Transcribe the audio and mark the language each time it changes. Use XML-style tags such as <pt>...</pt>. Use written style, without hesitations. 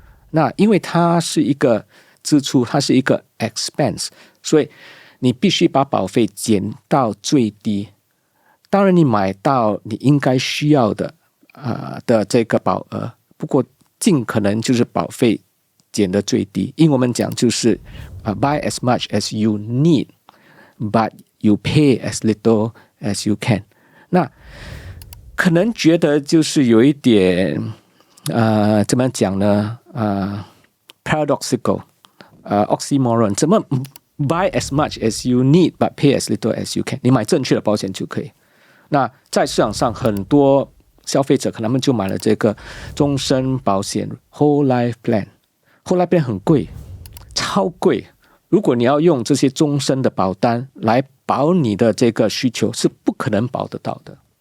<zh>那因为它是一个支出，它是一个 expense， 所以你必须把保费减到最低。当然，你买到你应该需要的的这个保额，不过尽可能就是保费减得最低。因为我们讲就是</zh> <en>buy as much as you need, but you pay as little as you can。</en> <zh>那可能觉得就是有一点怎么讲呢？paradoxical， oxymoron， 怎么</zh> <en>buy as much as you need but pay as little as you can？</en> <zh>你买正确的保险就可以。那在市场上，很多消费者可能他们就买了这个终身保险 whole life plan。whole life plan 很贵，超贵。如果你要用这些终身的保单来保你的这个需求，是不可能保得到的。</zh>